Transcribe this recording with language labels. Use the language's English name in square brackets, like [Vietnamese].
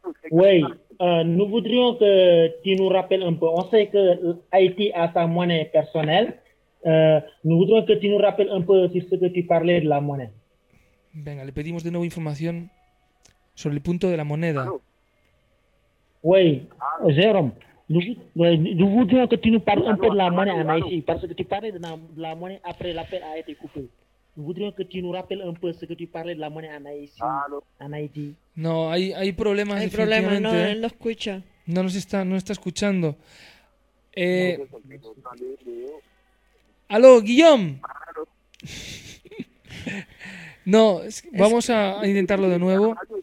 [French] Oui, nous voudrions que tu nous rappelles un peu. On sait que Haïti a sa monnaie personnelle. Nous voudrions que tu nous rappelles un peu sur ce que tu parlais de la monnaie. [Spanish] Venga, le pedimos de nuevo información sobre el punto de la moneda. [French] Oui, Jérôme, nous voudrions que tu nous parles un peu de la monnaie en Haïti, parce que tu parlais de la monnaie après l'appel a été coupé. Nous voudrions que tu nous rappelles un peu ce que tu parlais de la monnaie en Haïti. [Spanish] No, hay problemas. Hay problemas, no, él lo escucha. No nos está, no está escuchando. Aló, Guillaume. No, vamos a intentarlo de nuevo.